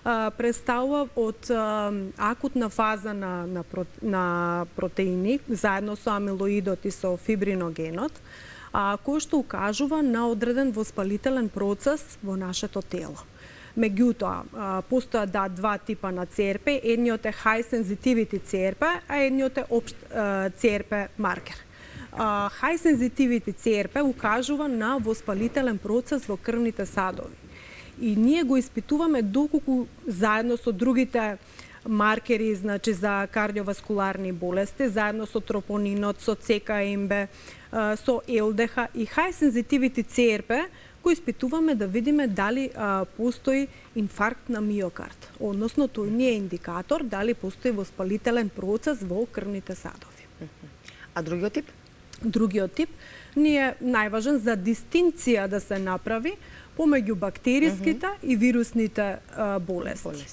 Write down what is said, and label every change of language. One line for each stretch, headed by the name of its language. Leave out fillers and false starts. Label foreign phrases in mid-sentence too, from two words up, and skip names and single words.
Macedonian: представува од акутна фаза на протеини, заедно со амилоидот и со фибриногенот, кој што укажува на одреден воспалителен процес во нашето тело. Меѓутоа, постојат два типа на CRP, едниот е
English: high sensitivity CRP,
Macedonian: а едниот е општ CRP маркер.
English: High sensitivity CRP
Macedonian: укажува на воспалителен процес во крвните садови. И ние го испитуваме доколку заедно со другите маркери, значи за кардиоваскуларни болести, заедно со тропонинот, со ЦКМБ, со ЛДХ и
English: high sensitivity CRP,
Macedonian: го испитуваме да видиме дали постои инфаркт на миокард. Односно, тој ни е индикатор дали постои воспалителен процес во крвните садови. А другиот тип? Другиот тип ни е најважен за дистинција да се направи помеѓу бактериските и вирусните болести.